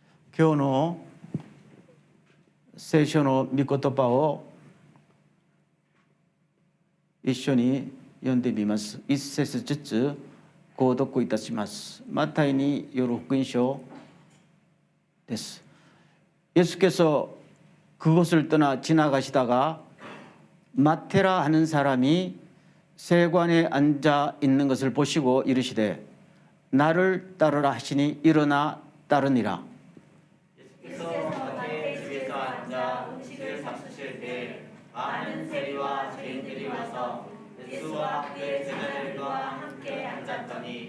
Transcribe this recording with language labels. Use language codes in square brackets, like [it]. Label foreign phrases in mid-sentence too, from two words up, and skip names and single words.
[ja] 今日の聖書の御言葉を一緒に読んでみます。一節ずつ購読いたします。マタイによる福音書です。 [ko] 예수께서 그곳을 떠나 지나가시다가 마테라 하는 사람이 세관에 앉아 있는 것을 보시고 이르시되 나를 따르라 하시니 일어나 따르니라. 예수께서 마태의 집에서 앉아 음식을 잡수실 때 많은 세리와 죄인들이 와서 예수와 그의 제자들과 함께 앉았더니